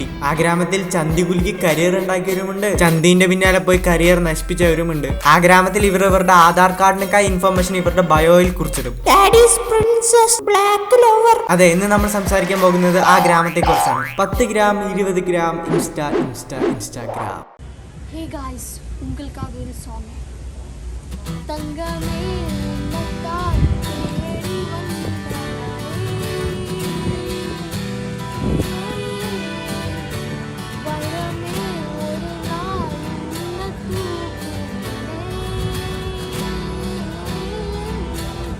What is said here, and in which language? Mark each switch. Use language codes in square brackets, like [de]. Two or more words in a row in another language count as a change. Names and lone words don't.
[ml] ആ ഗ്രാമത്തിൽ ചന്തി കുലുക്കി കരിയർ ഉണ്ടാക്കിയവരുമുണ്ട്, ചന്തിന്റെ പിന്നാലെ പോയി കരിയർ നശിപ്പിച്ചവരുമുണ്ട്. ആ ഗ്രാമത്തിൽ ഇവരുടെ ആധാർ കാർഡിനൊക്കെ ഇൻഫർമേഷൻ ഇവരുടെ ബയോയിൽ കുറിച്ചിടും. അതെ, ഇന്ന് നമ്മൾ സംസാരിക്കാൻ പോകുന്നത് ആ ഗ്രാമത്തെ കുറിച്ചാണ്. 10 ഗ്രാം 20 ഗ്രാം ഇൻസ്റ്റാഗ്രാം. [en] Hey guys, [ta] உங்களுக்காக ஒரு song. தங்கமே உன்னத்தால் தேடி வந்தாய், வைரமே ஒரு நாள் உன்னை தூக்குனே.